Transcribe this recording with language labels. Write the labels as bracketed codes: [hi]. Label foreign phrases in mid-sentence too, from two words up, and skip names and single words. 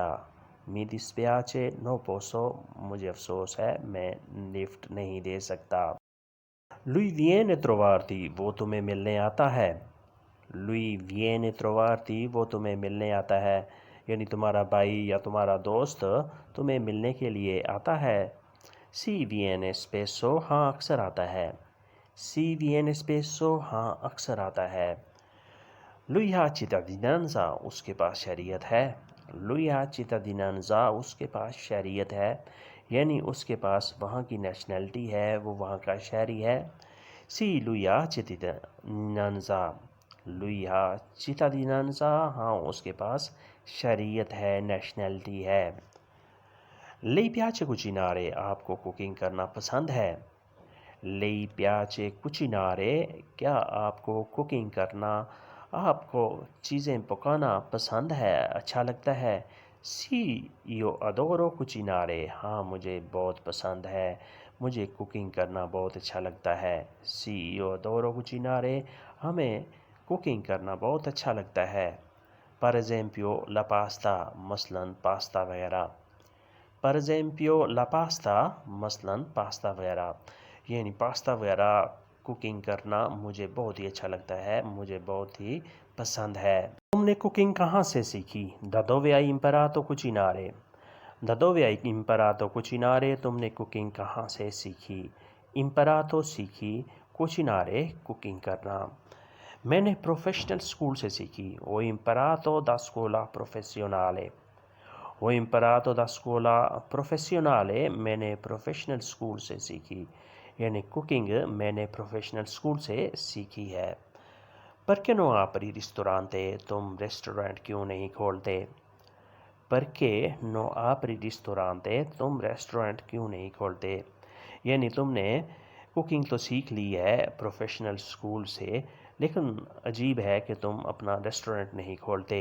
[it] Mi dispiace no posso. [ur] مجھے افسوس ہے، میں لفٹ نہیں دے سکتا. [it] Lui viene a trovarti. [ur] وہ تمہیں ملنے آتا ہے. [it] Lui viene a trovarti. [ur] وہ تمہیں ملنے آتا ہے، یعنی تمہارا بھائی یا تمہارا دوست تمہیں ملنے کے لیے آتا ہے. [it] Sì viene spesso. [ur] ہاں اکثر آتا ہے. [it] Sì viene spesso. [ur] ہاں اکثر آتا ہے. [it] Lui ha cittadinanza. [ur] اس کے پاس شہریت ہے. [it] Lui ha cittadinanza. [ur] اس کے پاس شہریت ہے، یعنی اس کے پاس وہاں کی نیشنلٹی ہے، وہ وہاں کا شہری ہے. [it] Sì lui ha cittadinanza. Lui ha cittadinanza. [ur] ہاں اس کے پاس شہریت ہے، نیشنلٹی ہے. [it] Le piace cucinare. [ur] آپ کو کوکنگ کرنا پسند ہے. [it] lei piace cucinare, [ur] کیا آپ کو کوکنگ کرنا، آپ کو چیزیں پکانا پسند ہے، اچھا لگتا ہے؟ [it] Sì, io adoro cucinare. [ur] ہاں مجھے بہت پسند ہے، مجھے کوکنگ کرنا بہت اچھا لگتا ہے۔ [it] Sì, io adoro cucinare. [ur] ہمیں کوکنگ کرنا بہت اچھا لگتا ہے۔ [it] Per esempio la pasta، [ur] مثلاً پاستا وغیرہ۔ [it] Per esempio la pasta، [ur] مثلاً پاستا وغیرہ، یعنی پاستا وغیرہ کوکنگ کرنا مجھے بہت ہی اچھا لگتا ہے، مجھے بہت ہی پسند ہے۔ تم نے کوکنگ کہاں سے سیکھی؟ [it] Da dove hai imparato a cucinare? Da dove hai imparato a cucinare؟ [ur] تم نے کوکنگ کہاں سے سیکھی؟ imparato سیکھی، cucinare کوکنگ کرنا۔ میں نے [en] professional school [ur] سے سیکھی۔ [it] Ho imparato da scuola professionale۔ Ho imparato da scuola professionale، [ur] میں نے [en] professional school [ur] سے سیکھی، یعنی کوکنگ میں نے [en] professional school [ur] سے سیکھی ہے۔ [it] Perché non apri ristorante؟ [ur] تم ریسٹورنٹ کیوں نہیں کھولتے؟ [it] Perché non apri ristorante؟ [ur] تم ریسٹورنٹ کیوں نہیں کھولتے؟ یعنی تم نے کوکنگ تو سیکھ لی ہے [en] professional school [ur] سے، لیکن عجیب ہے کہ تم اپنا ریسٹورنٹ نہیں کھولتے۔